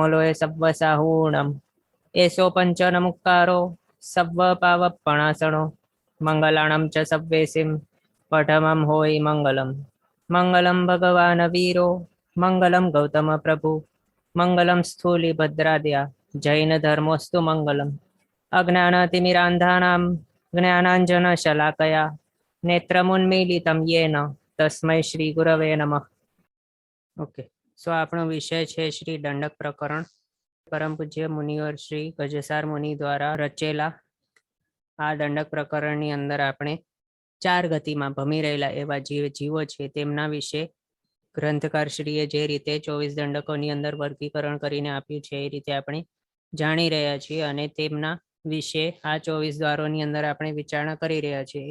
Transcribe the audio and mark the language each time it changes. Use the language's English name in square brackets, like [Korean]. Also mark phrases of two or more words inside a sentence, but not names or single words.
[Prakrit languages] लोय सव्वसाहूणं एषो पञ्चनमुक्कारो सव्वपावपणासनो मङ्गलाणं च सव्वेसिं पठमं होयि मङ्गलं [Sanskrit] मङ्गलं भगवान् वीरो मङ्गलं गौतमप्रभु मङ्गलं स्थूलिभद्राद्या जैनधर्मोऽस्तु मङ्गलम् अज्ञानतिमिरान्धानां ज्ञानाञ्जनशलाकया नेत्रमुन्मीलितं येन तस्मै श्री गुरवे नमः। [English] okay, so [Gujarati] આપણો વિષય છે શ્રી દંડક પ્રકરણ। પરમ પૂજ્ય મુનિવર શ્રી ગજસાર મુનિ દ્વારા રચેલા આ દંડક પ્રકરણની અંદર આપણે ચાર ગતિમાં ભમી રહેલા એવા જીવો છે તેમના વિશે ગ્રંથકારશ્રીએ જે રીતે 24 દંડકોની અંદર વર્ગીકરણ કરીને આપ્યું છે એ રીતે આપણે જાણી રહ્યા છીએ અને તેમના વિશે આ 24 દ્વારોની અંદર આપણે વિચારણા કરી રહ્યા છીએ।